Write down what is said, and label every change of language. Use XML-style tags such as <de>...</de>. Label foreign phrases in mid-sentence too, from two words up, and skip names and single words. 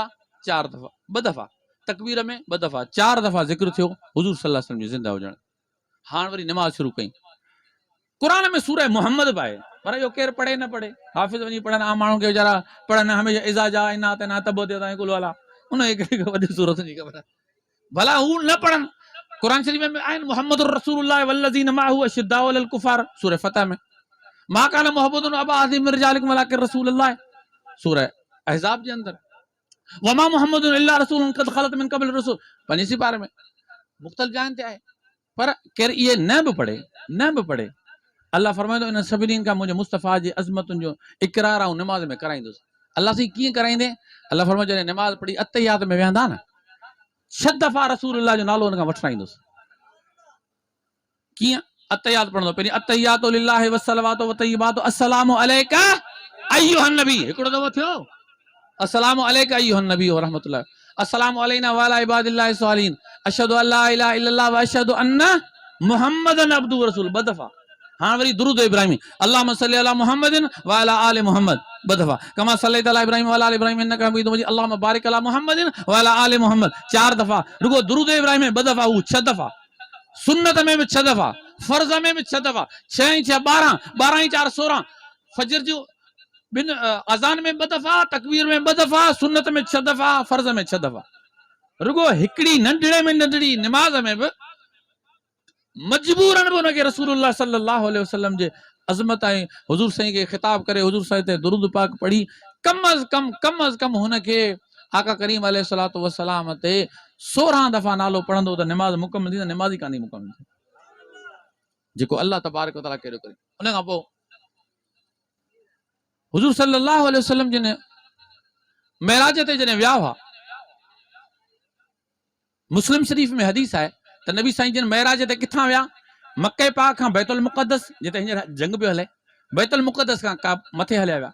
<sd>4 दफ़ा, 2 दफ़ा तकबीर में, 2 दफ़ा, 4 दफ़ा ज़िक्र थियो हुजूर</sd> <ar>صلى الله عليه وسلم</ar> <sd>जी ज़िंदा हुजण। हाणे वरी निमाज़ शुरू कई। कुरान में सूरह मोहम्मद बि आहे, पर इहो केरु पढ़े न पढ़े, हाफ़िज़ वञी पढ़नि, आम माण्हू खे वीचारा पढ़नि हमेशह इज़ा जा इना तना तबो ते ताईं कुल वाला, उन खे वॾी सूरत जी ख़बर आहे। भला हू न पढ़नि, कुरान शरीफ़ में आहिनि</sd> <ar>محمد رسول الله والذين معه أشداء على الكفار,</ar> <sd>सूरह फतह में।</sd> <ar>ما كان محمد أبا أحد من رجالكم ولكن رسول الله,</ar> <sd>सूरह अहज़ाब जे अंदर।</sd> <ar>وما محمد إلا رسول قد خلت من قبل رسول,</ar> <sd>25 पारे में मुख़्तलिफ़ जाइन ते आहे। पर केरु इहे न बि पढ़े, न बि पढ़े, अल्लाह फरमाईंदो इन सभिनीनि खां मुंहिंजे मुस्तफ़ा जी अज़मतुनि जो इक़रार ऐं निमाज़ में कराईंदुसि। अल्लाह साईं कीअं कराईंदे? अल्लाह फरमाईंदो जॾहिं निमाज़ पढ़ी अतहियात में वेहंदा न, 6 दफ़ा रसूलुल्लाह जो नालो हुन खां वठराईंदुसि। कीअं? अतहियात पढ़ंदो, पहिरीं</sd> <ar>التحيات لله والصلوات والطيبات السلام عليك أيها النبي,</ar> <sd>हिकिड़ो दफ़ो थियो</sd> <ar>السلام عليك أيها النبي ورحمة الله، السلام علينا وعلى عباد الله الصالحين، أشهد أن لا إله إلا الله وأشهد أن محمدا عبده ورسوله, 2 दफ़ा।</ar> <sd>हाँ वरी दुरूद इब्राहिमी,</sd> <ar>اللهم صل على محمد وعلى آل محمد, 2 दफ़ा। كما صليت على إبراهيم وعلى آل إبراهيم إنك حميد مجيد، اللهم بارك على محمد وعلى آل محمد, 4 दफ़ा।</ar> <sd>रुगो दुरूद इब्राहिम में 2 दफ़ा, हू 6 दफ़ा। सुन्नत में भी 6 दफ़ा, फर्ज़ में भी 6 दफ़ा, 6 × 6 12, 12 × 4 16, फजर जो बिन अज़ान में 2 दफ़ा, तकबीर में 2 दफ़ा, सुन्नत में 6 दफ़ा, फर्ज़ में 6 दफ़ा। रुगो हिकिड़ी नंढड़े में नंढड़ी निमाज़ में बि मजबूरन बि हुनखे रसूलुल्लाह</sd> <ar>صلى الله عليه وسلم</ar> <sd>जे अज़मत ऐं हुजूर साईं खे ख़िताब करे हुजूर साईं ते दुरूद पाक पढ़ी कम अज़ कम हुनखे आका करीम</sd> <ar>عليه الصلاة والسلام</ar> <sd>ते 16 दफ़ा नालो पढ़ंदो त निमाज़ मुकमल थी, निमाज़ ई कान्हे मुकमल थी, जेको</sd> <ar>الله تبارك وتعالى</ar> <sd>कहिड़ो करे। उन खां पोइ हुजूर</sd> <ar>صلى الله عليه وسلم</ar> <sd>जिन मेराज ते जॾहिं विया हुआ, मुस्लिम शरीफ़ में हदीस आहे त नबी साईं जिन मेराज ते किथां विया? मके पाक खां बैतुल मुक़द्दस, जिते हींअर जंग पियो हले, बैतुल मुक़द्दस खां का मथे हलिया विया।</sd>